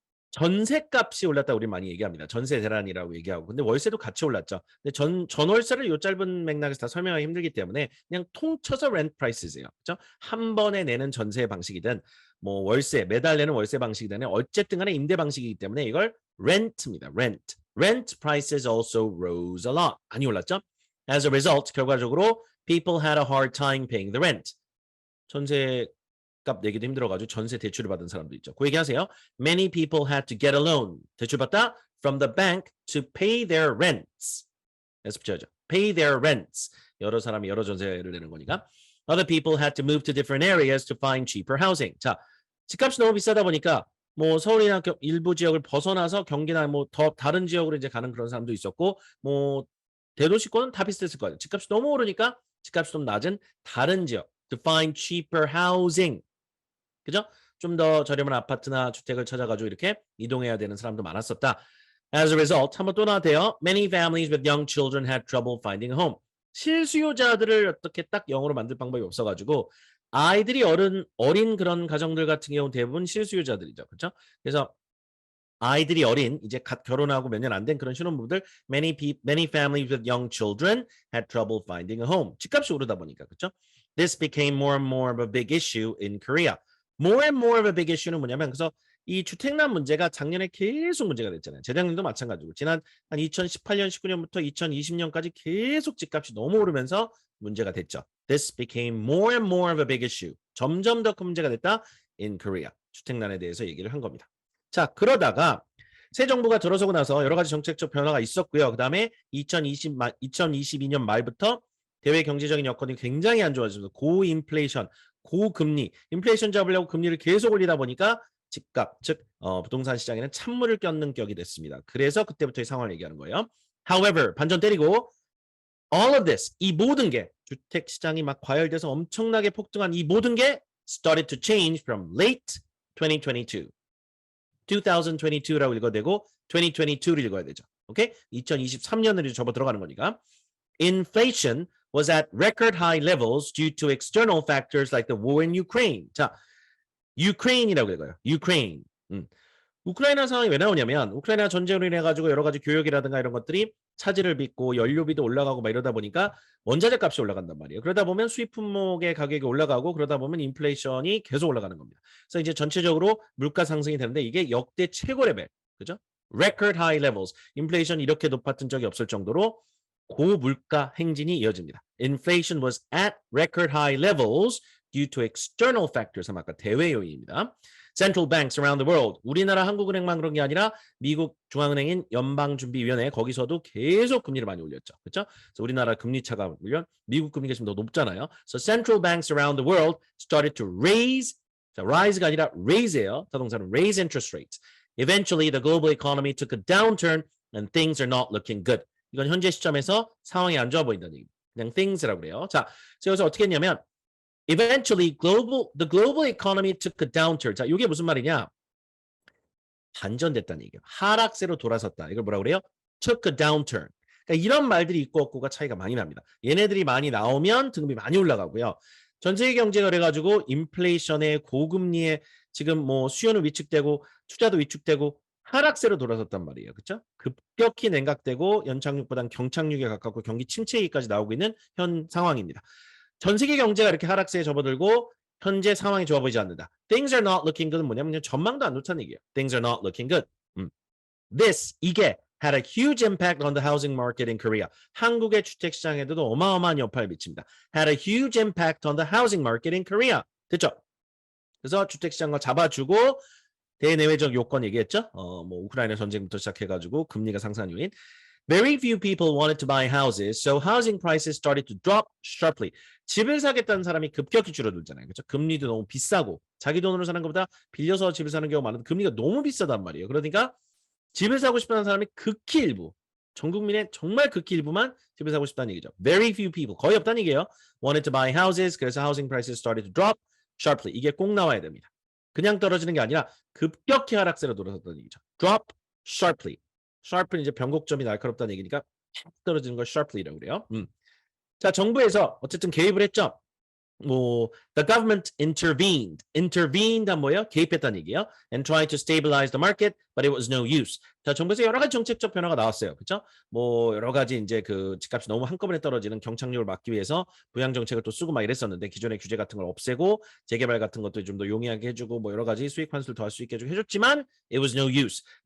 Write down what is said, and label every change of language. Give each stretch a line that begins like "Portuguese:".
Korean: 전세값이 올랐다 우리 많이 얘기합니다. 전세 대란이라고 얘기하고. 근데 월세도 같이 올랐죠. 근데 전월세를 요 짧은 맥락에서 다 설명하기 힘들기 때문에 그냥 통쳐서
English: rent prices
Korean: 예요. 그렇죠? 한 번에 내는 전세 방식이든 뭐 월세, 매달 내는 월세 방식이든 어쨌든 간에 임대 방식이기 때문에 이걸 rent입니다.
English: rent. Rent prices also rose a lot.
Korean: 많이 올랐죠?
English: As a result,
Korean: 결과적으로
English: people had a hard time paying the rent.
Korean: 전세 값 내기도 힘들어가지고 전세 대출을 받은 사람도 있죠. 그 얘기하세요.
English: Many people had to get a loan.
Korean: 대출받다
English: from the bank to pay their rents.
Korean: 연습해야죠.
English: Pay their rents.
Korean: 여러 사람이 여러 전세를 내는 거니까.
English: Other people had to move to different areas to find cheaper housing.
Korean: 자, 집값이 너무 비싸다 보니까 뭐 서울이나 일부 지역을 벗어나서 경기나 뭐 더 다른 지역으로 이제 가는 그런 사람도 있었고 뭐 대도시권은 다 비슷했을 거예요. 집값이 너무 오르니까 집값이 좀 낮은 다른 지역
English: to find cheaper housing.
Korean: 그죠? 좀 더 저렴한 아파트나 주택을 찾아가지고 이렇게 이동해야 되는 사람도 많았었다.
English: As a result,
Korean: 한번 또 나왔대요.
English: Many families with young children had trouble finding a home.
Korean: 실수요자들을 어떻게 딱 영어로 만들 방법이 없어가지고 아이들이 어린 그런 가정들 같은 경우 대부분 실수요자들이죠. 그렇죠? 그래서 아이들이 어린 이제 갓 결혼하고 몇 년 안 된 그런 신혼부부들
English: many families with young children had trouble finding a home.
Korean: 집값이 오르다 보니까 그렇죠?
English: This became more and more of a big issue in Korea. More and more of a big issue
Korean: 는 뭐냐면 그래서 이 주택난 문제가 작년에 계속 문제가 됐잖아요. 재작년도 마찬가지고 지난 한 2018년, 19년부터 2020년까지 계속 집값이 너무 오르면서 문제가 됐죠.
English: This became more and more of a big issue.
Korean: 점점 더 큰 문제가 됐다
English: in Korea.
Korean: 주택난에 대해서 얘기를 한 겁니다. 자, 그러다가 새 정부가 들어서고 나서 여러 가지 정책적 변화가 있었고요. 그 다음에 2022년 말부터 대외 경제적인 여건이 굉장히 안 좋아졌습니다. 고인플레이션, 고금리, 인플레이션 잡으려고 금리를 계속 올리다 보니까 집값, 즉 부동산 시장에는 찬물을 껴는 격이 됐습니다. 그래서 그때부터 이 상황을 얘기하는 거예요.
English: However,
Korean: 반전 때리고
English: all of this,
Korean: 이 모든 게 주택 시장이 막 과열돼서 엄청나게 폭등한 이 모든 게
English: started to change from late 2022.
Korean: 2022라고 읽어야 되고 2022를 읽어야 되죠. 오케이? 2023년으로 접어 들어가는 거니까.
English: Inflation was at record high levels due to external factors like the war in Ukraine.
Korean: 자, Ukraine이라고 읽어요.
English: Ukraine.
Korean: 우크라이나 상황이 왜 나오냐면 우크라이나 전쟁으로 인해 가지고 여러 가지 교역이라든가 이런 것들이 차질을 빚고 연료비도 올라가고 막 이러다 보니까 원자재 값이 올라간단 말이에요. 그러다 보면 수입 품목의 가격이 올라가고 그러다 보면 인플레이션이 계속 올라가는 겁니다. 그래서 이제 전체적으로 물가 상승이 되는데 이게 역대 최고 레벨, 그죠?
English: Record high levels.
Korean: 인플레이션 이렇게 높았던 적이 없을 정도로 고물가 행진이 이어집니다.
English: Inflation was at record high levels due to external factors.
Korean: 아까 대외 요인입니다.
English: Central banks around the world.
Korean: 우리나라 한국은행만 그런 게 아니라 미국 중앙은행인 연방준비위원회 거기서도 계속 금리를 많이 올렸죠. 그렇죠? 그래서 우리나라 금리 차가 물론 미국 금리가 지금 더 높잖아요.
English: So central banks around the world started to raise.
Korean: 자, rise가 아니라 raise예요. 자동사는
English: raise interest rates. Eventually, the global economy took a downturn and things are not looking good.
Korean: 이건 현재 시점에서 상황이 안 좋아 보인다는 얘기입니다. 그냥 things라고 그래요. 자, 그래서 어떻게 했냐면
English: Eventually, the global economy took a downturn.
Korean: 자, 이게 무슨 말이냐? 반전됐다는 얘기예요. 하락세로 돌아섰다. 이걸 뭐라고 그래요?
English: Took a downturn.
Korean: 그러니까 이런 말들이 있고 없고가 차이가 많이 납니다. 얘네들이 많이 나오면 등급이 많이 올라가고요. 전 세계 경제가 그래가지고 인플레이션에 고금리에 지금 뭐 수요는 위축되고 투자도 위축되고 하락세로 돌아섰단 말이에요. 그렇죠? 급격히 냉각되고 연착륙보다는 경착륙에 가깝고 경기 침체기까지 나오고 있는 현 상황입니다. 전 세계 경제가 이렇게 하락세에 접어들고 현재 상황이 좋아 보이지 않는다.
English: Things are not looking good
Korean: 은 뭐냐면 전망도 안 좋다는 얘기예요.
English: Things are not looking good.
Korean: 이게
English: had a huge impact on the housing market in Korea.
Korean: 한국의 주택 시장에도 어마어마한 여파를 미칩니다.
English: Had a huge impact on the housing market in Korea.
Korean: 됐죠? 그래서 주택 시장을 잡아주고 대내외적 요건 얘기했죠? 뭐 우크라이나 전쟁부터 시작해가지고 금리가 상승한 요인.
English: Very few people wanted to buy houses, so housing prices started to drop sharply.
Korean: 집을 사겠다는 사람이 급격히 줄어들잖아요. 그렇죠? 금리도 너무 비싸고 자기 돈으로 사는 것보다 빌려서 집을 사는 경우가 많은데 금리가 너무 비싸단 말이에요. 그러니까 집을 사고 싶다는 사람이 극히 일부, 전 국민의 정말 극히 일부만 집을 사고 싶다는 얘기죠.
English: Very few people,
Korean: 거의 없다는 얘기예요.
English: Wanted to buy houses,
Korean: 그래서
English: housing prices started to drop sharply.
Korean: 이게 꼭 나와야 됩니다. 그냥 떨어지는 게 아니라 급격히 하락세로 돌아섰다는 얘기죠.
English: Drop sharply.
Korean: sharp은 이제 변곡점이 날카롭다는 얘기니까 떨어지는 걸 sharply라고 그래요. 자, 정부에서 어쨌든 개입을 했죠.
English: 뭐 the government intervened
Korean: 뭐예요? 개입했다는 얘기예요.
English: and tried to stabilize the market, but it was no use.
Korean: 자, 정부에서 여러 가지 정책적 변화가 나왔어요. 그렇죠? 뭐 여러 가지 이제 그 집값이 너무 한꺼번에 떨어지는 경착륙을 막기 위해서 부양 정책을 또 쓰고 막 이랬었는데 기존의 규제 같은 걸 없애고 재개발 같은 것도 좀 더 용이하게 해주고 뭐 여러 가지 수익 환수를 더 할 수 있게 해줬지만
English: it was no use.